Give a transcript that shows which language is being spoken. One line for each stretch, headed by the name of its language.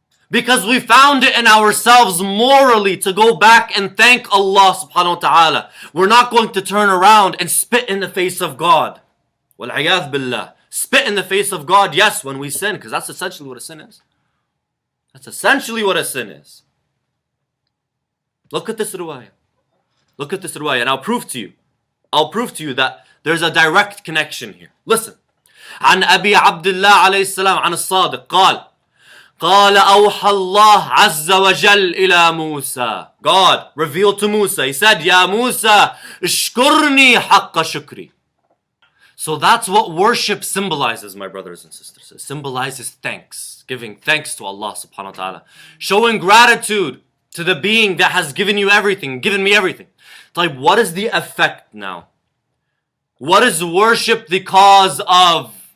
English: Because we found it in ourselves morally to go back and thank Allah subhanahu wa ta'ala. We're not going to turn around and spit in the face of God. Wal-'iyadh billah. spit in the face of God, yes, when we sin, because that's essentially what a sin is. That's essentially what a sin is. Look at this riwayah. Look at this riwayah, and I'll prove to you that there's a direct connection here. Listen.
Arabic: عن أبي عبد الله عليه السلام عن الصادق قال أوحى الله عز وجل إلى موسى.
English: God revealed to Musa. He said,
Arabic: يا موسى اشكرني حق شكري.
English: So that's what worship symbolizes, my brothers and sisters. It symbolizes thanks. Giving thanks to Allah subhanahu wa ta'ala. Showing gratitude to the being that has given you everything, given me everything. Like, what is the effect now? What is worship the cause of?